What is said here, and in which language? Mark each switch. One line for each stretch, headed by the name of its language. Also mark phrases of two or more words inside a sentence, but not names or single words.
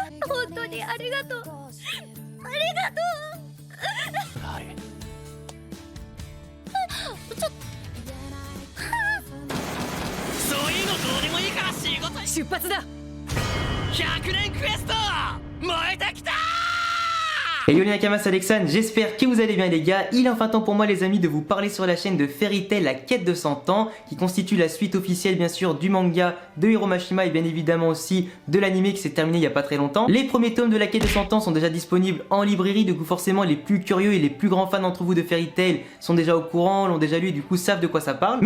Japanese: 本当にありがとう。ありがとう。ちょっそういうのどうでもいいから仕事出発だ。 100年クエスト燃えてきた。
French: Hello les Nakamas, c'est Alexandre, j'espère que vous allez bien les gars. Il est enfin temps pour moi les amis de vous parler sur la chaîne de Fairy Tail la quête de 100 ans, qui constitue la suite officielle bien sûr du manga de Hiro Mashima et bien évidemment aussi de l'anime qui s'est terminé il y a pas très longtemps. Les premiers tomes de la quête de 100 ans sont déjà disponibles en librairie, du coup forcément les plus curieux et les plus grands fans d'entre vous de Fairy Tail sont déjà au courant, l'ont déjà lu et du coup savent de quoi ça parle.